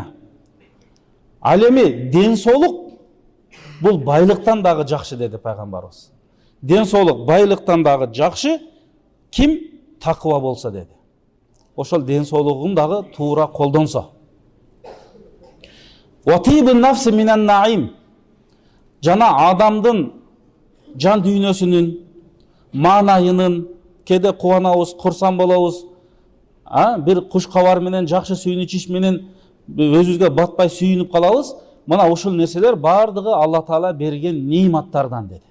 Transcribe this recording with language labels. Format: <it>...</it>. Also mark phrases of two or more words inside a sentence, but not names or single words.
<ky>Ал эми ден соолук бул байлыктан дагы жакшы деди пайгамбарыбыз. Ден соолук байлыктан дагы жакшы ким такыба болсо деди. Ошол ден соолугун дагы туура колдонсо.</ky> <ar>وطيب النفس من النعيم.</ar> <ky>Жана адамдын жан дүйнөсүнүн, маанайынын, кеде кубанабыз, курсан болобуз, бир куш кабар менен, жакшы сүйүнүч иш менен өзүбүзгө батпай сүйүнүп калабыз. Мына ушул нерселер бардыгы Алла Таала берген ниматтардан деди.</ky>